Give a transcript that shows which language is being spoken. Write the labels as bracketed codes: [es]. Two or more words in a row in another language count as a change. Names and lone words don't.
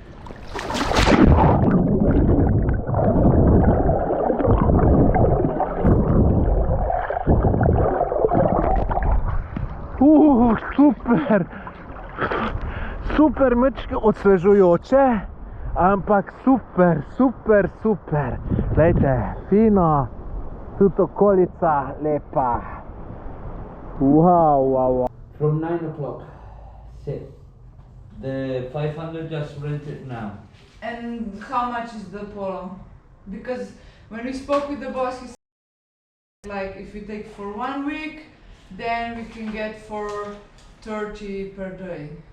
[sl] Super mečke, osvežujoče, ampak super. Glejte, fino, tudi okolica lepa. Wow. [en] From 9 o'clock. Sit. The 500 just rented now. And how much is the polo? Because when we spoke with the boss, he said like if we take for 1 week, then we can get for 30 per day.